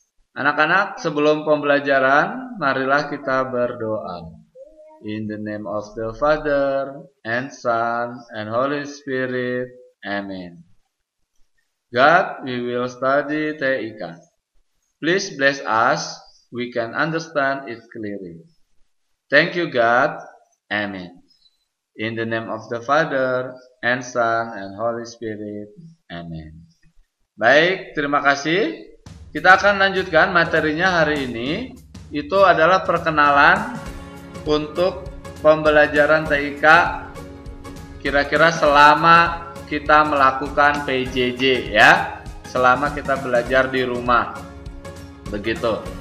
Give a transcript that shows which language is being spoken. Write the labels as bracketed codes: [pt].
[id] Anak-anak, sebelum pembelajaran, marilah kita berdoa. [en] In the name of the Father, and Son, and Holy Spirit. Amen. God, we will study TIK. Please bless us, we can understand it clearly. Thank you, God. Amen. In the name of the Father, and Son, and Holy Spirit. [id] Amen. Baik, terima kasih. Kita akan lanjutkan materinya hari ini. Itu adalah perkenalan untuk pembelajaran TIK kira-kira selama kita melakukan PJJ ya, selama kita belajar di rumah, begitu.